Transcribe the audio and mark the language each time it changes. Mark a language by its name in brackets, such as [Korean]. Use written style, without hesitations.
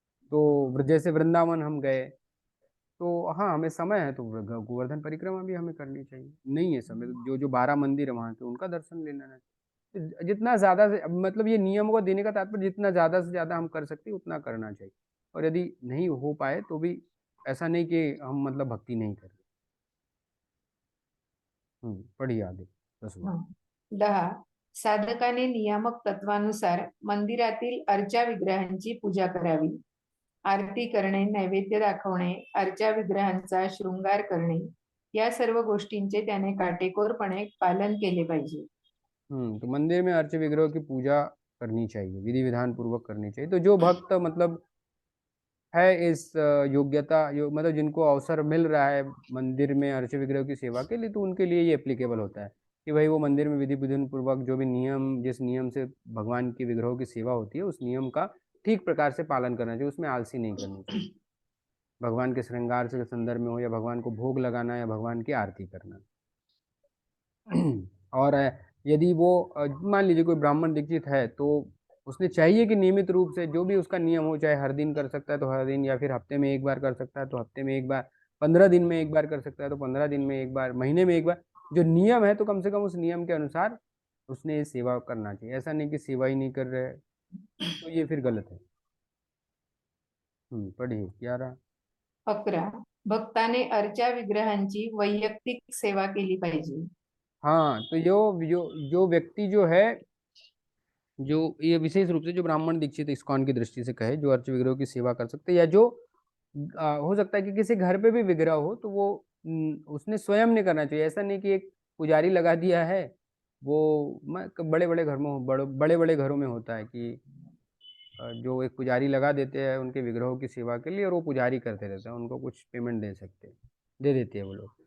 [Hindi] तो जैसे वृंदावन हम गए तो हाँ हमें समय है तो गोवर्धन परिक्रमा भी हमें करनी चाहिए, नहीं है समय तो जो जो 12 मंदिर है वहाँ के उनका दर्शन लेना है। जितना ज्यादा से, मतलब ये नियमों को देने का तात्पर्य जितना ज्यादा से ज्यादा हम कर सकते हैं उतना करना चाहिए, और यदि नहीं हो पाए तो भी ऐसा नहीं कि हम मतलब भक्ति नहीं कर रहे। पढ़िए आगे 10वां। 10. [Marathi] साधकाने नियामक तत्वानुसार मंदिरातील अर्चा विग्रहांची पूजा करावी. आरती करणे, नैवेद्य दाखवणे, अर्चा विग्रहांचा शृंगार करणे या सर्व गोष्टींचे त्याने काटेकोरपणे पालन केले पाहिजे. [Hindi] तो मंदिर में अर्च विग्रह की पूजा करनी चाहिए, विधि विधान पूर्वक करनी चाहिए। तो जो भक्त मतलब है इस मतलब जिनको अवसर मिल रहा है मंदिर में अर्च विग्रह की सेवा के लिए, तो उनके लिए ये एप्लीकेबल होता है कि भाई वो मंदिर में विधि विधान पूर्वक जो भी नियम, जिस नियम से भगवान के विग्रहों की सेवा होती है उस नियम का ठीक प्रकार से पालन करना चाहिए, उसमें आलसी नहीं करनी चाहिए। भगवान के श्रृंगार से संदर्भ में हो, या भगवान को भोग लगाना, या भगवान की आरती करना। और यदि वो मान लीजिए कोई ब्राह्मण दीक्षित है तो उसने चाहिए कि नियमित रूप से जो भी उसका नियम हो, चाहे हर दिन कर सकता है तो हर दिन, या फिर हफ्ते में एक बार कर सकता है तो हफ्ते में एक बार, 15 दिन में एक बार कर सकता है तो 15 दिन में एक बार, महीने में एक बार, जो नियम है तो कम से कम उस नियम के अनुसार उसने ये सेवा करना चाहिए। ऐसा नहीं कि सेवा ही नहीं कर रहे हैं, तो ये फिर गलत है। पढ़िए क्या रहा। 11. [Marathi] भक्ताने अर्चा विग्रहांची वैयक्तिक सेवा केली पाहिजे. [Hindi] हाँ, तो जो व्यक्ति जो है, जो ये विशेष रूप से जो ब्राह्मण दीक्षित इस्कॉन की दृष्टि से कहे, जो अर्च विग्रह की सेवा कर सकते हैं, या जो हो सकता है कि किसी घर पे भी विग्रह हो तो वो उसने स्वयं नहीं करना चाहिए। ऐसा नहीं कि एक पुजारी लगा दिया है, वो बड़े बड़े घर में बड़े बड़े घरों में होता है कि जो एक पुजारी लगा देते हैं उनके विग्रहों की सेवा के लिए, और वो पुजारी करते रहते हैं, उनको कुछ पेमेंट दे देते हैं वो लोग।